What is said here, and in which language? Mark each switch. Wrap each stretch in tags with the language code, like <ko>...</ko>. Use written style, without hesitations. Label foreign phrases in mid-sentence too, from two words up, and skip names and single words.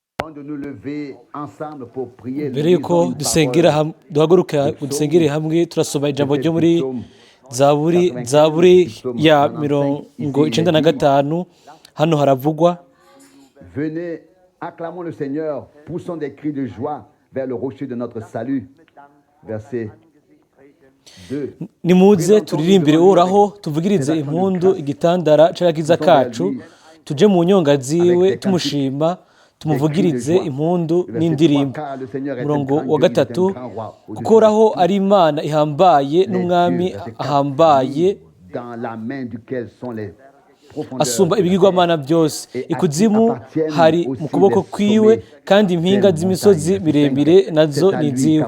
<rn>mbere yuko duhaguruka dusengere hamwe turasoma ijambo ryo muri zaburi ya 95 hano haravugwa</rn> <fr>Venez, acclamons le Seigneur, poussons des cris de joie vers le rocher de notre salut. Verset 2.</fr> <rn>nimuze turirimbire uhoraho tuvugirize impundu igitandara c'agakiza kacu tuje mu nyonga ziwe tumushima tumuvugirize impundu n'indirimbo. Murongo wa 3 kuko uhoraho ari Imana ihambaye n'umwami ahambaye asumba ibigirwamana byose, ikuzimu hari mu kuboko kwiwe kandi impinga z'imisozi miremire nazo ni iziwe.</rn>